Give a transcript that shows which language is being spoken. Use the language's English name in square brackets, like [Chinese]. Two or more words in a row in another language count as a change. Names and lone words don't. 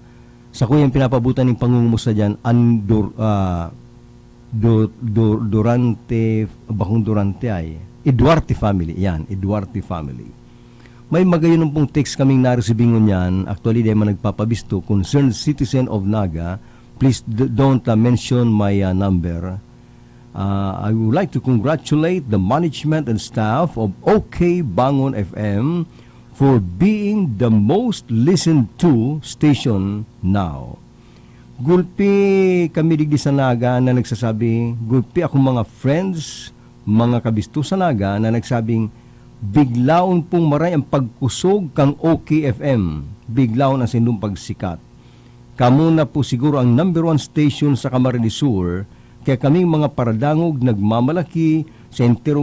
[Bikol] Sa kuyan pinapabutan ng pangungumusta dyan Durante ay Eduarte family. Yan, Eduarte family. May magayon pong text kaming naresibingon yan. Actually, di man nagpapabisto. [English] Concerned citizen of Naga, please don't mention my number. I would like to congratulate the management and staff of OK Bangon FM for being the most listened to station now. [Bikol] Gulpi kami digdi sa Naga na nagsasabi, gulpi akong mga friends, mga kabisto sa Naga na nagsabing, biglaon pong maray ang pagkusog kang OK FM. Biglaon ang sinong pagsikat. Kamu na po siguro ang number 1 station sa Camarines Sur, kaya kaming mga paradangog nagmamalaki sa enterong